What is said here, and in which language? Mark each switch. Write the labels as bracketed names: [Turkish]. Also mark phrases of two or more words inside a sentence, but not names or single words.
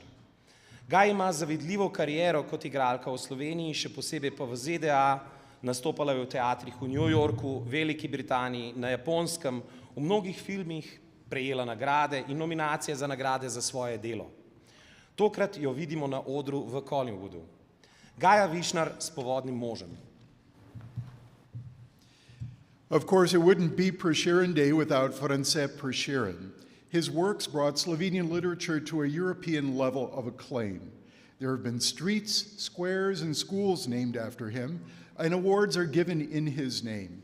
[Slovenian] Gaja ima zavidljivo kariero kot igralka v Sloveniji, še posebej pa v ZDA, nastopala je v teatrih v New Yorku, Veliki Britaniji, na Japonskem, v mnogih filmih prejela nagrade in nominacije za nagrade za svoje delo. Tokrat jo vidimo na odru v Collingwoodu. Gaja Višnar s Povodnim možem. [English] Of course, it wouldn't be Prešeren Day without France Prešeren. His works brought Slovenian literature to a European level of acclaim. There have been streets, squares, and schools named after him, and awards are given in his name.